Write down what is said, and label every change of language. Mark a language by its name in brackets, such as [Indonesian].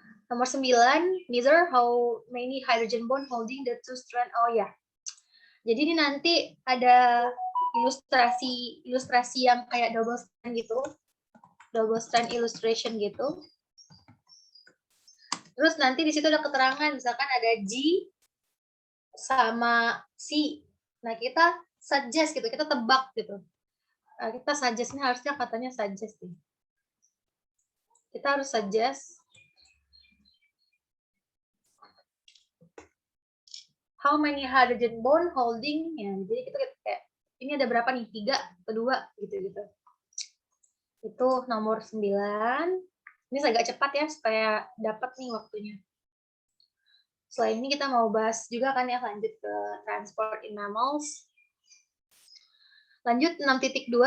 [Indonesian] Nomor 9, [English] measure how many hydrogen bond holding the two strand. [Indonesian] Oh ya. Jadi ini nanti ada ilustrasi yang kayak double strand gitu. [English] Double strand illustration gitu. [Indonesian] Terus nanti di situ ada keterangan, misalkan ada G sama C. Nah, kita suggest gitu, kita tebak gitu. Kita suggest, ini harusnya katanya suggest nih. Kita harus [English] suggest how many hydrogen bond holding ya. [Indonesian] Jadi kita kayak ini ada berapa nih? 3 atau 2 gitu. Itu nomor 9. Ini agak cepat ya supaya dapat nih waktunya. Selain ini kita mau bahas juga kan ya, lanjut ke transport in mammals. Lanjut 6.2.